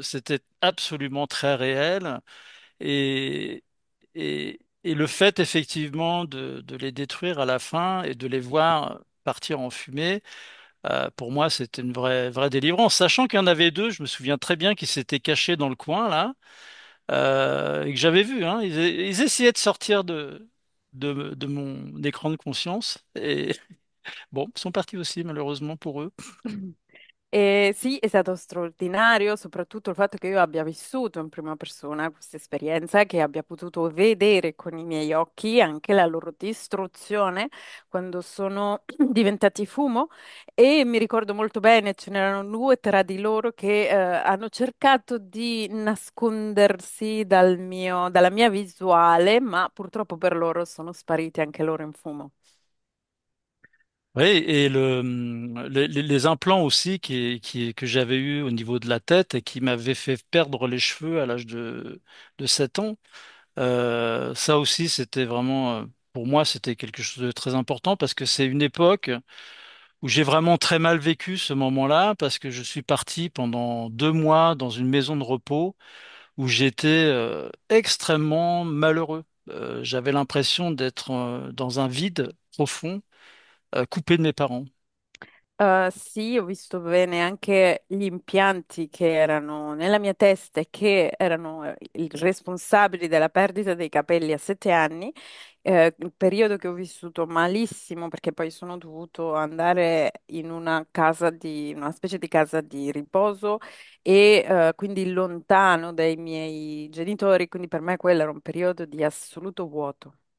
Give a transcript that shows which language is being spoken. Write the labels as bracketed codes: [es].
[fr] C'était absolument très réel. Et, et le fait, effectivement, de les détruire à la fin et de les voir partir en fumée, pour moi, c'était une vraie délivrance. Sachant qu'il y en avait deux, je me souviens très bien qu'ils s'étaient cachés dans le coin, là, et que j'avais vu, hein. Ils essayaient de sortir de mon écran de conscience. Et bon, ils sont partis aussi, malheureusement pour eux. [it] Sì, è stato straordinario, soprattutto il fatto che io abbia vissuto in prima persona questa esperienza, che abbia potuto vedere con i miei occhi anche la loro distruzione quando sono diventati fumo. E mi ricordo molto bene, ce n'erano due tra di loro che hanno cercato di nascondersi dalla mia visuale, ma purtroppo per loro sono spariti anche loro in fumo. [fr] Oui, et les implants aussi que j'avais eu au niveau de la tête et qui m'avaient fait perdre les cheveux à l'âge de 7 ans, ça aussi c'était vraiment, pour moi c'était quelque chose de très important parce que c'est une époque où j'ai vraiment très mal vécu ce moment-là parce que je suis parti pendant 2 mois dans une maison de repos où j'étais extrêmement malheureux. J'avais l'impression d'être dans un vide profond, coupé de mes parents. [it] Sì, ho visto bene anche gli impianti che erano nella mia testa e che erano i responsabili della perdita dei capelli a 7 anni, il periodo che ho vissuto malissimo perché poi sono dovuto andare in una specie di casa di riposo e quindi lontano dai miei genitori, quindi per me quello era un periodo di assoluto vuoto.